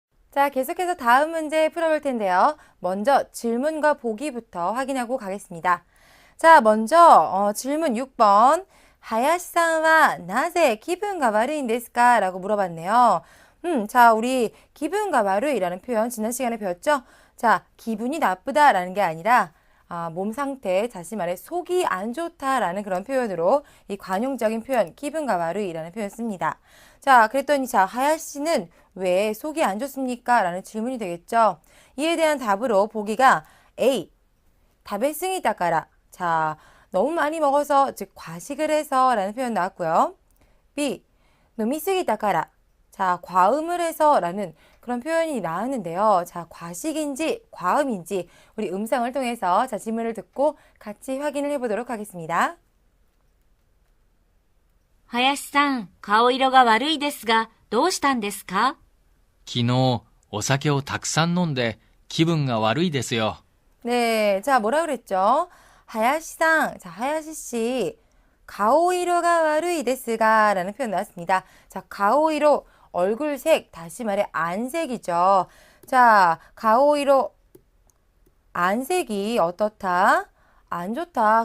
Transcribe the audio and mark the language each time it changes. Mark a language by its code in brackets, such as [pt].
[ko] 자, 계속해서 다음 문제 풀어볼 텐데요. 먼저 질문과 보기부터 확인하고 가겠습니다. 자, 먼저 질문 6번. [ja] 하야시さんは 나제 기분가悪いん ですか? [ko] 라고 물어봤네요. 자, 우리 기분가悪い라는 표현 지난 시간에 배웠죠? 자, 기분이 나쁘다라는 게 아니라 몸 상태, 다시 말해 속이 안 좋다라는 그런 표현으로 이 관용적인 표현 기분가悪い라는 표현 씁니다. 자, 그랬더니 자, 하야시는 왜 속이 안 좋습니까? 라는 질문이 되겠죠. 이에 대한 답으로 보기가 A, [ja] 食べ過ぎたから. [ko] 자, 너무 많이 먹어서, 즉 과식을 해서 라는 표현 나왔고요. [ja] B, 飲み過ぎたから. [ko] 자, 과음을 해서 라는 그런 표현이 나왔는데요. 자, 과식인지 과음인지 우리 음성을 통해서 자, 질문을 듣고 같이 확인을 해보도록 하겠습니다. [ja] 林さん、顔色が悪いですが、どうしたんですか昨日お酒をたくさん飲んで気分が悪いですよ。 [ko] 네, 자, 뭐라 그랬죠? 하야시상, 자, 하야시 씨, [ja] 가오이로가 와루이 데스가 [ko] 라는 표현 나왔습니다. 자, 가오이로, 얼굴색, 다시 말해 안색이죠. 자, 가오이로, 안색이 어떻다? 안 좋다.